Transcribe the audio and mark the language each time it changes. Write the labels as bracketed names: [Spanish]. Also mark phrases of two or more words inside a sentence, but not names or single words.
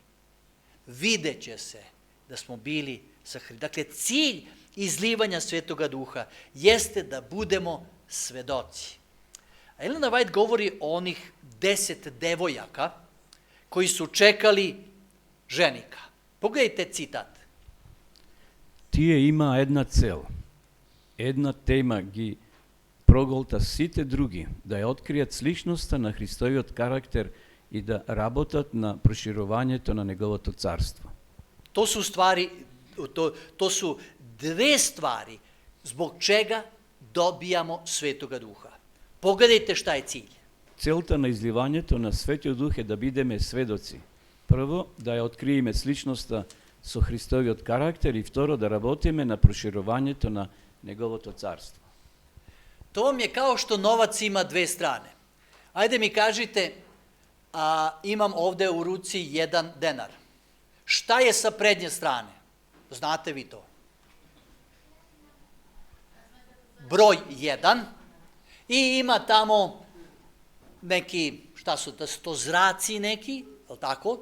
[Serbian] Videće se da smo bili sa Hristom. Dakle, cilj izlivanja Svetoga Duha jeste da budemo svedoci. A Elena White govori o onih 10 devojaka koji su čekali ženika. Pogledajte citat. [Macedonian] Тие има една цел. Една тема ги проголта сите други, да ја откријат сличноста на Христовиот карактер и да работат на проширувањето на Неговото царство. [Serbian] To su dve stvari zbog čega dobijamo Svetoga Duha. Pogledajte šta je cilj. [Macedonian] Целта на изливањето на Светиот Дух е да бидеме сведоци. Прво, да ја откриеме сличноста со Христовиот карактер и второ, да работиме на проширувањето на Неговото царство. [Serbian] To vam je kao što novac ima dve strane. Ajde mi kažite, imam ovde u ruci 1 denar. Šta je sa prednje strane? Znate vi to? Broj 1 i ima tamo neki, šta su to zraci neki, je li tako?